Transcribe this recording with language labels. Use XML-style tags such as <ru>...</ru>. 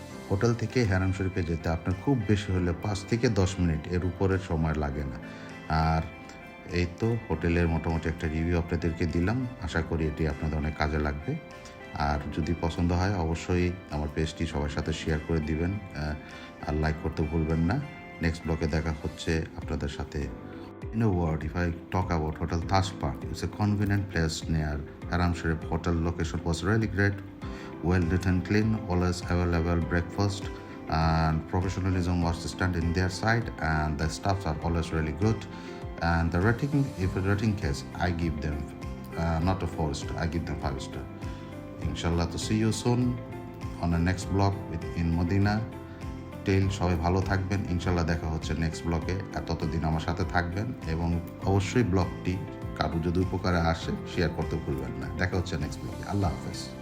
<bn>Hotel থেকে হেরাম শরীফে যেতে আপনার খুব বেশি হলে 5 থেকে 10 মিনিট, এর উপরের সময় লাগে না। আর এই তো হোটেলের মোটামুটি একটা রিভিউ আপনাদেরকে দিলাম। আশা করি এটি আপনাদের অনেক কাজে লাগবে। আর যদি পছন্দ হয় অবশ্যই আমার পেজটি সবার সাথে শেয়ার করে দিবেন, আর লাইক করতে ভুলবেন না। নেক্সট ব্লগে দেখা হচ্ছে আপনাদের সাথে।</bn> <en>In a word, if I talk about Hotel Taj Park, it's a convenient place near Haram Sharif. Hotel location was really great, well lit and clean, always available breakfast, and professionalism was to stand in their side, and the staffs are always really good. And the rating, if a rating case, I give them not a 4 star, I give them 5 star. Inshallah, to see you soon on the next vlog in Medina.</en> <bn>সবাই ভালো থাকবেন, ইনশাল্লাহ দেখা হচ্ছে next ব্লগে। আর ততদিন আমার সাথে থাকবেন এবং অবশ্যই ব্লগটি কারো যদি উপকারে আসে শেয়ার করতে ভুলবেন না। দেখা হচ্ছে নেক্সট ব্লগে। আল্লাহ হাফেজ।</bn>